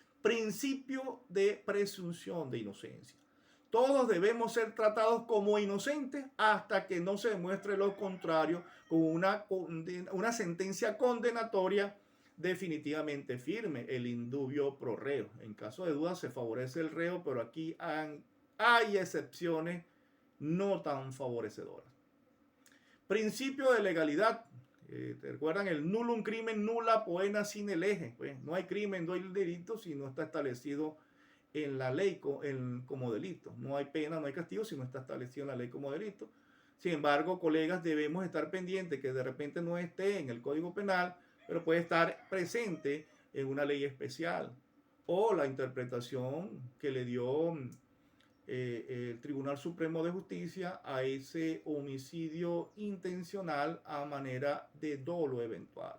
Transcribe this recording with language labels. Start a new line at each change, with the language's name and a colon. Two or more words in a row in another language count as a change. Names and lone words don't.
Spanish: Principio de presunción de inocencia. Todos debemos ser tratados como inocentes hasta que no se demuestre lo contrario con una sentencia condenatoria definitivamente firme, el
Latin: indubio pro reo.
Spanish: En caso de duda se favorece el reo, pero aquí hay excepciones no tan favorecedoras. Principio de legalidad. ¿Te recuerdan el
Latin: nullum crimen nulla poena sine lege?
Spanish: Pues no hay crimen, no hay delito si no está establecido en la ley como delito. No hay pena, no hay castigo si no está establecido en la ley como delito. Sin embargo, colegas, debemos estar pendientes que de repente no esté en el Código Penal, pero puede estar presente en una ley especial o la interpretación que le dio el Tribunal Supremo de Justicia a ese homicidio intencional a manera de dolo eventual.